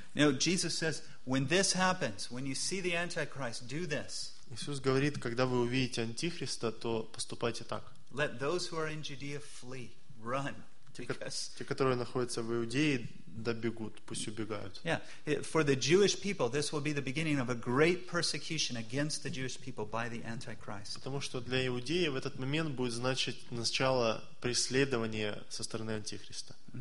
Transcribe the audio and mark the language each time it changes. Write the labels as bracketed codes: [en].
[en] Now Jesus says, when this happens, when you see the Antichrist, do this. [ru] Иисус говорит, когда вы увидите Антихриста, то поступайте так. [en] Let those who are in Judea flee, run. [ru] Те, которые находятся в Иудее, да бегут, пусть убегают. [en] Yeah, for the Jewish people, this will be the beginning of a great persecution against the Jewish people by the Antichrist. [ru] Потому что для Иудеи в этот момент будет значить начало преследования со стороны Антихриста.